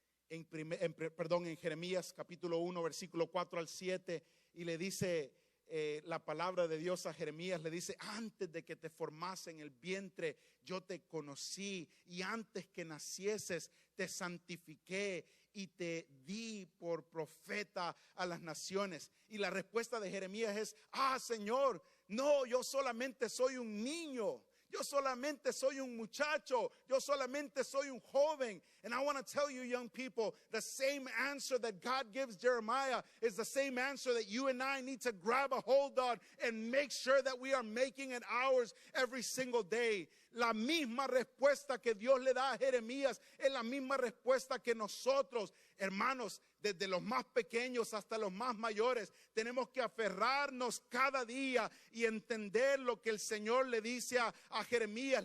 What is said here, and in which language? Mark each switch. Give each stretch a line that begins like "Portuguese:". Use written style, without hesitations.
Spanish: En Jeremías capítulo 1, versículo 4 al 7, y le dice la palabra de Dios a Jeremías, le dice: antes de que te formase en el vientre, yo te conocí, y antes que nacieses, te santifiqué y te di por profeta a las naciones. Y la respuesta de Jeremías es: Señor, no, yo solamente soy un niño. Yo solamente soy un muchacho. Yo solamente soy un joven.
English: And I want to tell you, young people, the same answer that God gives Jeremiah is the same answer that you and I need to grab a hold on and make sure that we are making it ours every single day.
Spanish: La misma respuesta que Dios le da a Jeremías es la misma respuesta que nosotros, hermanos, desde los más pequeños hasta los más mayores, tenemos que aferrarnos cada día y entender lo que el Señor le dice a Jeremías.